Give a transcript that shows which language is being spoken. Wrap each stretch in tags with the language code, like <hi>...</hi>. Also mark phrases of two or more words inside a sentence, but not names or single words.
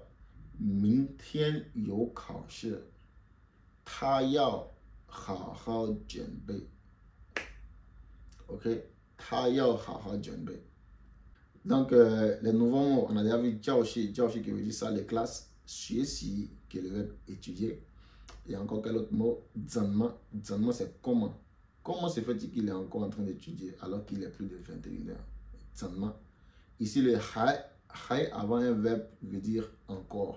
<zh>明天有考试，他要好好准备。Ok? 他要好好准备。</zh> <fr>Donc, les nouveaux mots, on a déjà vu 教室 qui veut dire ça, les classes, 学习 qui est le verbe étudier. Il y a encore quel autre mot? 怎么 c'est comment. Comment se fait-il qu'il est encore en train d'étudier alors qu'il est plus de 21 heures?</fr> <zh>怎么.</zh> <fr>Ici, le 还 avant un verbe veut dire encore.</fr>